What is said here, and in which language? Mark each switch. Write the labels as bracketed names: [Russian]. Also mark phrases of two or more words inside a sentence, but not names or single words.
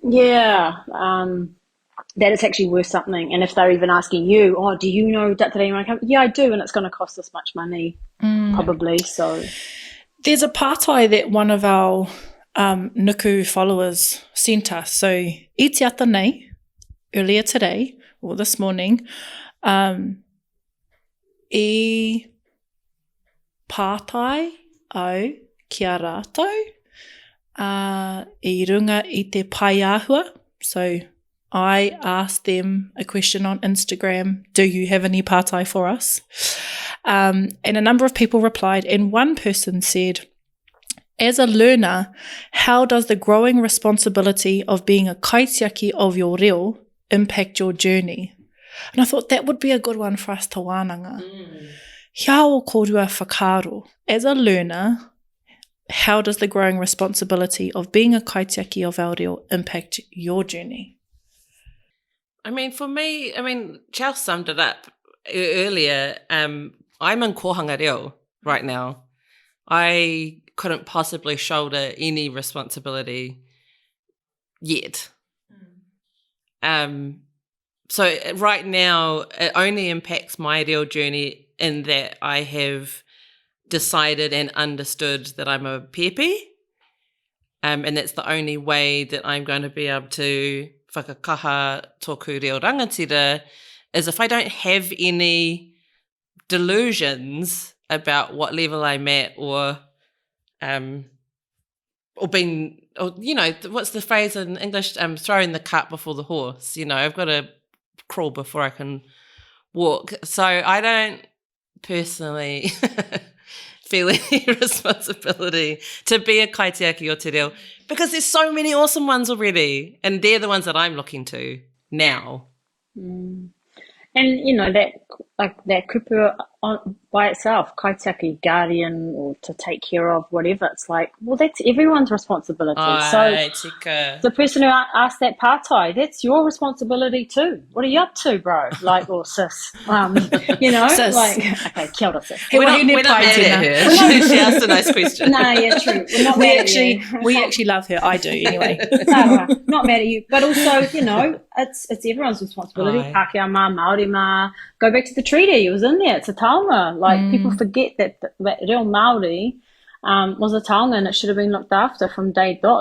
[English] Yeah. That is actually worth something. And if they're even asking you, oh, do you know that today? Yeah, I do, and it's going to cost this much money, probably. So there's a pātai that one of our NUKU followers sent us. [Māori] So I te ata nei, [English] earlier today, or this morning, [Māori] I pātai au kia rātou I runga I te paiāhua. [English] So I asked them a question on Instagram, do you have any pātai for us? And a number of people replied, and one person said, as a learner, how does the growing responsibility of being a kaitiaki of your reo impact your journey? And I thought that would be a good one for us [Māori] te wānanga. Hia o korua whakaro. [English] As a learner, how does the growing responsibility of being a kaitiaki of our reo impact your journey? I mean, for me, Chel summed it up earlier. I'm in [Māori] kohanga reo [English] right now. I couldn't possibly shoulder any responsibility yet. So right now, it only impacts my reo journey in that I have decided and understood that I'm a pepe, and that's the only way that I'm going to be able to [Māori] whakakaha tōku reo rangatira, [English] is if I don't have any delusions about what level I'm at or being, or, you know, what's the phrase in English? Throwing the cart before the horse. You know, I've got to crawl before I can walk. So I don't personally feel any responsibility to be a [Māori] kaitiaki o te reo, [English] because there's so many awesome ones already, and they're the ones that I'm looking to now. And, you know, that kupu by itself, kaitiaki, guardian, or to take care of, whatever, it's like, well, that's everyone's responsibility. So the person who asked that pātai, that's your responsibility too. What are you up to, bro? Like, or sis. You know, sis. Like, [Māori] okay, kia ora, [English] sis. We're not mad at her. She asked a nice question. No, yeah, true. We're not mad at you. We actually love her. I do, anyway. Not mad at you. But also, you know, it's everyone's responsibility. [Māori] Pākehā mā, Māori mā. [English] Go back to the treaty. It was in there. It's a taonga. Like, people forget that [Māori] reo Māori [English] was a taonga, and it should have been looked after from day dot.